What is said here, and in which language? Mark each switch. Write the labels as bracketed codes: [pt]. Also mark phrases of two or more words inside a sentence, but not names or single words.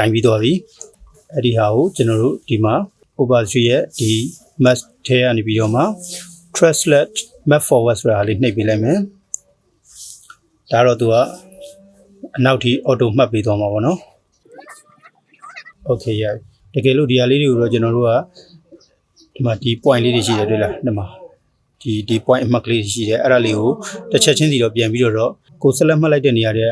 [my] င်ပြီးတော့ပြီအဲ့ဒီဟာကိုကျွန်တော်တို့ဒီမှာ opacity ရဲ့ဒီ mask ထဲကနေပြီးတော့မှ [en] translate map forward [my] ဆိုတာလေးနှိပ်ပေးလိုက်မယ်ဒါတော့သူကအနောက်ထိ auto မှတ်ပေးသွားမှာပေါ့နော် okay ရတကယ်လို့ဒီဟာလေးတွေကိုတော့ကျွန်တော်တို့ကဒီမှာဒီ point လေးတွေရှိတယ်တွေ့လားဒီမှာဒီ point အမှတ်ကလေးရှိတယ်အဲ့ဒါလေးကိုတစ်ချက်ချင်းစီတော့ပြန်ပြီးတော့ကိုဆက်လက်မှတ်လိုက်တဲ့နေရာတွေက